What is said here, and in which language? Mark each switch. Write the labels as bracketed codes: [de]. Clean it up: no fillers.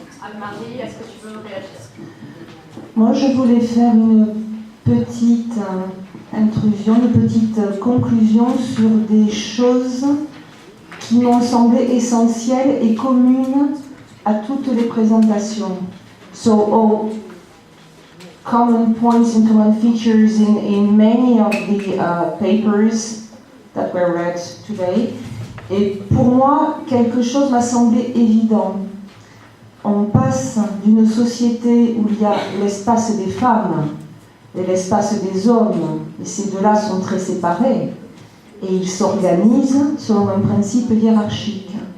[fr] Anne-Marie, est-ce que tu veux réagir? Moi, je voulais faire une petite intrusion, une petite conclusion sur des choses qui m'ont semblé essentielles et communes à toutes les présentations. [en] So, all common points and common features in many of the papers that were read today. [fr] Et pour moi, quelque chose m'a semblé évident. On passe d'une société où il y a l'espace des femmes et l'espace des hommes, et ces deux-là sont très séparés, et ils s'organisent selon un principe hiérarchique.